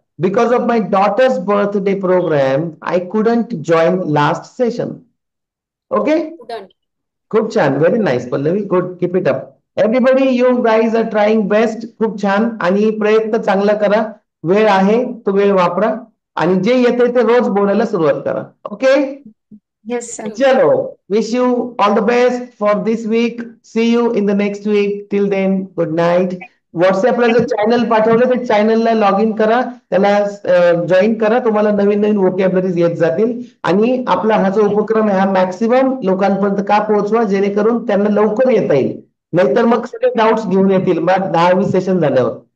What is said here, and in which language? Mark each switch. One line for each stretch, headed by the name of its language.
English: Because of my daughter's birthday program I couldn't join last session. Okay.
Marathi: खूप छान,
English: Very nice Pallavi, good, keep it up. Everybody, you guys are trying best.
Marathi: खूप छान, आणि प्रयत्न चांगला करा. वेळ आहे तो वेळ वापरा, आणि जे येते ते रोज बोलायला सुरुवात करा.
English: Okay. Yes sir. चलो, wish you all the best for this week. See you in the next week. Till then, good night.
Marathi: व्हॉट्सअपला जर चॅनल पाठवलं तर चॅनलला लॉग इन करा, त्याला जॉईन करा. तुम्हाला नवीन नवीन वोकॅबलरीज येत जातील. आणि आपला हा जो उपक्रम आहे हा मॅक्सिमम लोकांपर्यंत का पोहोचवा, जेणेकरून त्यांना लवकर येता येईल. नाहीतर मग सगळे डाऊट्स घेऊन येतील मग 10-20 सेशन झाल्यावर.